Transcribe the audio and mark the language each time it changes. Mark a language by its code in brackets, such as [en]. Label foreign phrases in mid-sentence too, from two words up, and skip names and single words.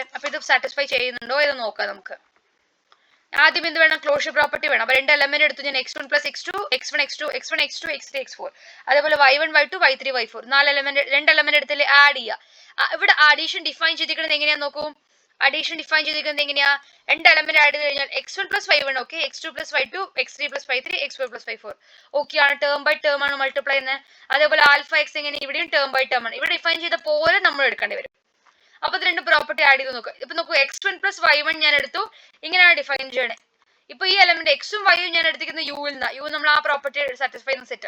[ml] അപ്പൊ ഇത് സാറ്റിസ്ഫൈ ചെയ്യുന്നുണ്ടോ ഇത് നോക്കാം നമുക്ക്. ആദ്യം എന്ത് വേണം, [en] closure property [ml] വേണം. അപ്പൊ രണ്ട് എലമെന്റ് എടുത്തു ഞാൻ, [en] x1 plus x2 x1 x2 x1 x2 x3 x4. [ml] അതേപോലെ y1 y2 y3 y4 രണ്ട് എലമെന്റ് എടുത്തില്ലേ ആഡ് ചെയ്യുക. ഇവിടെ [en] addition define [ml] ചെയ്തിരിക്കുന്നത് എങ്ങനെയാ നോക്കൂ. [en] addition define [ml] ചെയ്തിരിക്കുന്നത് എങ്ങനെയാ, രണ്ട് [en] element add [ml] ചെയ്ത് കഴിഞ്ഞാൽ [en] x1 plus y1 okay, x2 plus y2 x3 plus y3 x4 plus y4 okay [ml] ആണ്. [en] term by term [ml] ആണ് മൾട്ടിപ്ലൈ ചെയ്യുന്നത്. അതേപോലെ [en] alpha x [ml] എങ്ങനെ, ഇവിടെയും [en] term by term [ml] ആണ്. ഇവിടെ ഡിഫൈൻ ചെയ്ത പോലെ നമ്മൾ എടുക്കേണ്ടി വരും. അപ്പൊ ഇത് രണ്ട് [en] property add [ml] ചെയ്ത് നോക്കുക. ഇപ്പൊ നോക്കൂ, [en] x1 plus y1 [ml] ഞാൻ എടുത്തു, ഇങ്ങനെയാണ് ഡിഫൈൻ ചെയ്യണേ. ഇപ്പൊ ഈ എലമെന്റ് എക്സും വൈയും ഞാൻ എടുത്തിരിക്കുന്ന യുവിൽ നിന്ന്, യു നമ്മൾ ആ [en] property satisfy [ml] ചെയ്യുന്ന സെറ്റ്.